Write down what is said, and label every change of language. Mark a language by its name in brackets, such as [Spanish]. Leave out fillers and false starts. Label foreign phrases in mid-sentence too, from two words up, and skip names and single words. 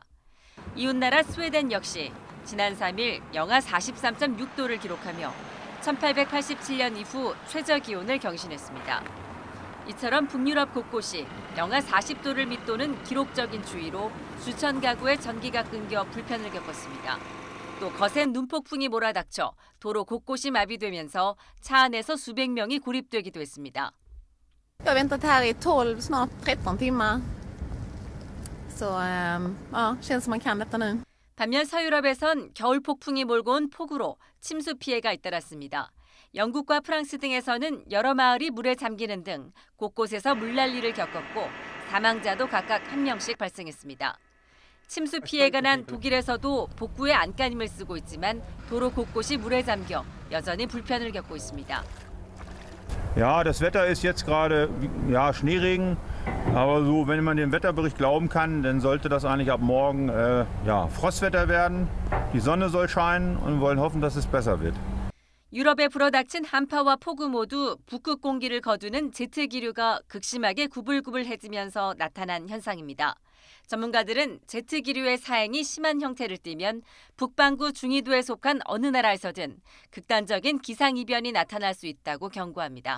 [Korean] 이웃나라 스웨덴 역시 지난 3일 영하 43.6도를 기록하며 1887년 이후 최저 기온을 경신했습니다. 이처럼 북유럽 곳곳이 영하 40도를 밑도는 기록적인 추위로 수천 가구의 전기가 끊겨 불편을 겪었습니다. 또 거센 눈폭풍이 몰아닥쳐 도로 곳곳이 마비되면서 차 안에서 수백 명이 고립되기도 했습니다. [Swedish] Jag har väntat här i 12, snart 13 timmar. känns som man kan detta nu. [Korean] 반면 서유럽에선 겨울 폭풍이 몰고 온 폭우로 침수 피해가 잇따랐습니다. 영국과 프랑스 등에서는 여러 마을이 물에 잠기는 등 곳곳에서 물난리를 겪었고 사망자도 각각 1명씩 발생했습니다. 침수 피해가 난 독일에서도 복구에 안간힘을 쓰고 있지만 도로 곳곳이 물에 잠겨 여전히 불편을 겪고 있습니다. [German] Ja, das Wetter ist jetzt gerade Schneeregen, aber so, wenn man dem Wetterbericht glauben kann, dann sollte das eigentlich ab morgen Frostwetter werden. Die Sonne soll scheinen und wir wollen hoffen, dass es besser wird. [Korean] 유럽에 불어닥친 한파와 폭우 모두 북극 공기를 거두는 제트 기류가 극심하게 구불구불해지면서 나타난 현상입니다. 전문가들은 제트 기류의 사행이 심한 형태를 띠면 북반구 중위도에 속한 어느 나라에서든 극단적인 기상이변이 나타날 수 있다고 경고합니다.